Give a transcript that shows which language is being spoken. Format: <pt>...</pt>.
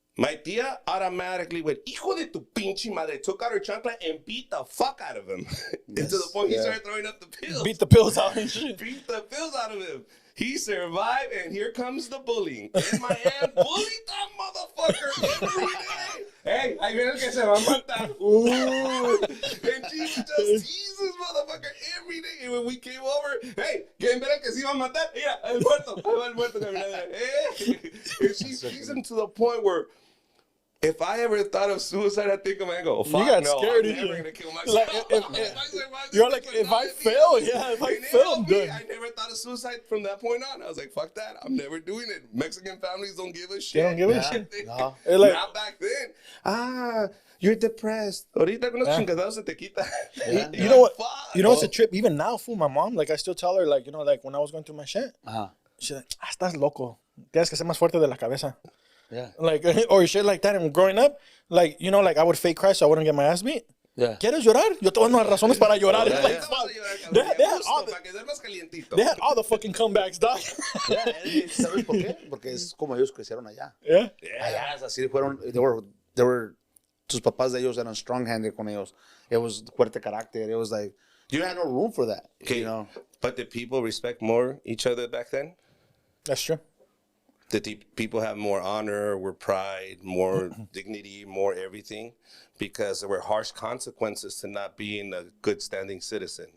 <en>My tia automatically went,</en> <es>hijo de tu pinche madre,</es> <en>took out her chancla and beat the fuck out of him. And to the point he started throwing up the pills. Beat the pills out and shit. Beat the pills out of him. He survived, and here comes the bullying. And my aunt bullied that motherfucker every day.</en> <es>Hey, ahí viene el que se va a matar.</es> <en>And she just teases this motherfucker every day. And when we came over,</en> <es>hey, ¿quién verá que se iba a matar? Mira, el muerto. Ahí va el muerto caminando.</es> <en>Hey. And she teases him to the point where, if I ever thought of suicide, I think I'm gonna go, fuck, you got no, scared, I'm never gonna kill myself. Like, you're like, if I fail, I'm good. I never thought of suicide from that point on. I was like, fuck that, I'm never doing it. Mexican families don't give a shit. They don't give a shit. No. Like, not back then. You're depressed.</en> <es>Ahorita con los chingados se te quita.</es> <en>You know what? You know what's a trip? Even now, fool, my mom, like I still tell her, like, you know, like when I was going through my shit, she's like,</en> <es>estás loco. Tienes que ser más fuerte de la cabeza.</es> <en>Yeah. Like, or shit like that. And growing up, like, you know, like I would fake cry so I wouldn't get my ass beat. Yeah.</en> <es>¿Quieres llorar? Yo te voy a dar razones para llorar.</es> <en>It's like, fuck. They had all the fucking comebacks, dog.</en> <es>Yeah, ¿sabes por qué? Porque es como ellos crecieron allá.</es> <en>Yeah. Allá es así fueron, they were, sus papás de ellos eran strong-handed con ellos. It was</en> <es>fuerte carácter.</es> <en>It was like, you had no room for that. Okay, you know? but did people respect more each other back then? That's true. Did people have more honor, more pride, more dignity, more everything? Because there were harsh consequences to not being a good standing citizen.</en>